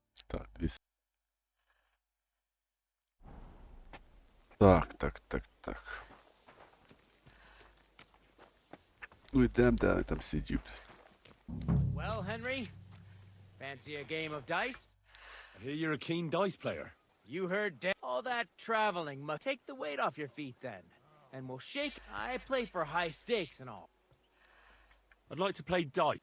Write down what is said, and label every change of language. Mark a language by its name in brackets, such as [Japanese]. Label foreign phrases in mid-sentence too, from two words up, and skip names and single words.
[Ukrainian] Так, 200. Так. Ну йдем, де вони там сидять. [English] Well, Henry, fancy a game of dice? I hear you're a keen dice player. You heard all that traveling must take the weight off your feet then. And we'll shake. I play for high stakes and all. I'd like to play dice.